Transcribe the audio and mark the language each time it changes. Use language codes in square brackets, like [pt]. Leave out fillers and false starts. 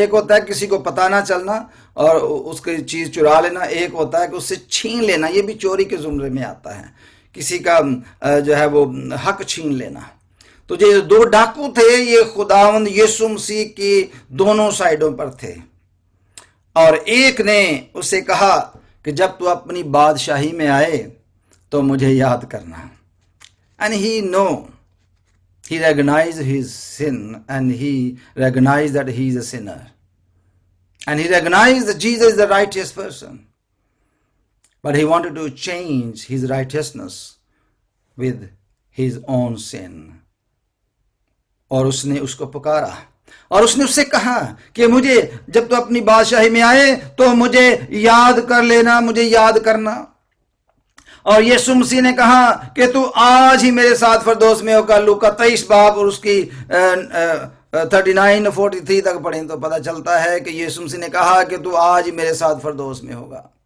[ur] ایک ہوتا ہے کسی کو پتہ نہ چلنا اور اس کی چیز چرا لینا, ایک ہوتا ہے کہ اس سے چھین لینا, یہ بھی چوری کے زمرے میں آتا ہے, کسی کا جو ہے وہ حق چھین لینا. تو یہ 2 ڈاکو تھے یہ خداوند یسوع مسیح کی دونوں سائڈوں پر تھے, اور ایک نے اسے کہا کہ جب تو اپنی بادشاہی میں آئے تو مجھے یاد کرنا. [en] And he recognized his sin, and he recognized that he is a sinner, and he recognized that Jesus is the righteous person, but he wanted to change his righteousness with his own sin. [ur] اور اس نے اس کو پکارا اور اس نے اس سے کہا کہ مجھے جب تو اپنی بادشاہی میں آئے تو مجھے یاد کر لینا, مجھے یاد کرنا. اور یسوع مسیح نے کہا کہ تو آج ہی میرے ساتھ فردوس میں ہوگا. لوکا 23 باب اور اس کی 39-43 تک پڑھیں تو پتہ چلتا ہے کہ یسوع مسیح نے کہا کہ تو آج ہی میرے ساتھ فردوس میں ہوگا.